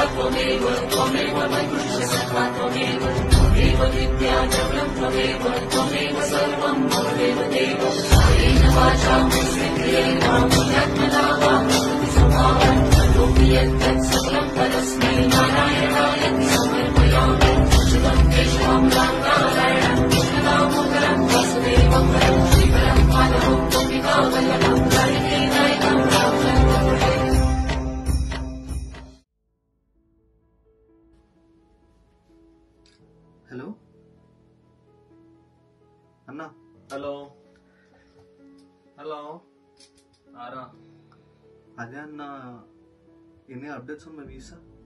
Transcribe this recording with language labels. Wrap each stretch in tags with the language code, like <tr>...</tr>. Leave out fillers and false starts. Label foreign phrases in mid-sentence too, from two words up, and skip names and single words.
<sa>त्वमेव बन्धुश्च सखा त्वमेव विद्या जगत् त्वमेव सर्वं त्वमेव देव कायेन वाचा मनसेन्द्रियेण बुद्ध्यात्मना वा स्वभावं करोमि यत् सकलं परस्मै नारायणाय समर्पयामि शुभं केशवं नारायणं कृष्णदामोदरं वासुदेवं वरं श्रीकरं माधवं गोपिकावल्लभं हरिकेनायकं रामचन्द्रं</sa> <te>హలో అన్నా. హలో హలో ఆరా అదే అన్న, ఎన్ని అప్డేట్స్ ఉన్నాయి వీసా?</te>